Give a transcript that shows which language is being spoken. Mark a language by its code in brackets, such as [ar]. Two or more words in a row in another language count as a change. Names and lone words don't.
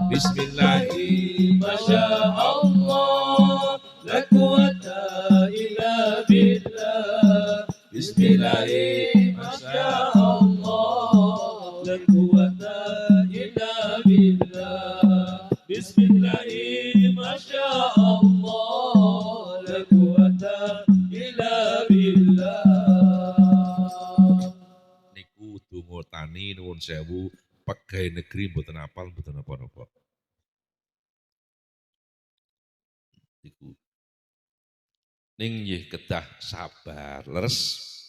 [ar] بسم الله ما شاء الله لا قوة إلا بالله. بسم الله ما شاء الله لا قوة إلا بالله. بسم الله ما شاء الله لا قوة إلا بالله. [jv] Niku donga tani nuwun sewu [id] pegawai negeri [jv] mboten apal mboten apa-apa. Niku ning nggih kedah sabar leres.